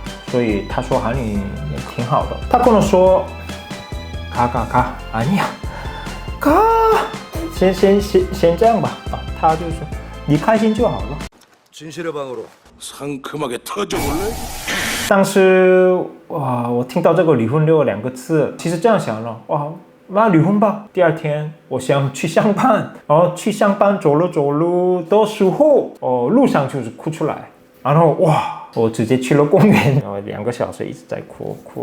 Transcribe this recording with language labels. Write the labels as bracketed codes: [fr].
[zh] 所以他说韩语也挺好的，他跟我说 [ko] 가 아니야 가 [zh] 先这样吧他就说你开心就好了。 [ko] 진실의 방으로 상큼하게 터져볼래？ [zh] 当时我听到这个离婚6个字，其实这样想了，那离婚吧。第二天我想去上班，然后去上班走路的时候路上就是哭出来，然后我直接去了公园，然后2个小时一直在哭。